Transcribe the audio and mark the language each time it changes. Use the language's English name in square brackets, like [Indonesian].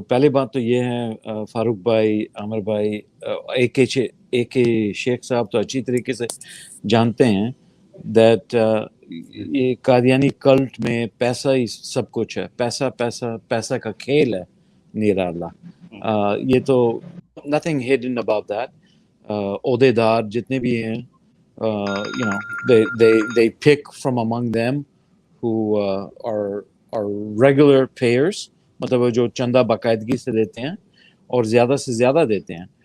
[Urdu] پہلی بات تو یہ ہے فاروق بھائی، عامر بھائی، ایک شیخ صاحب تو اچھی طریقے سے جانتے ہیں دیٹ یہ قادیانی کلٹ میں پیسہ ہی سب کچھ ہے، پیسہ پیسہ پیسہ کا کھیل ہے نیرا اللہ. یہ تو [English] nothing hidden about that. [Urdu] عہدے دار جتنے بھی ہیں [English] they pick from among them who are regular payers، [Urdu] مطلب جو چندہ باقاعدگی سے دیتے ہیں اور زیادہ سے زیادہ دیتے ہیں.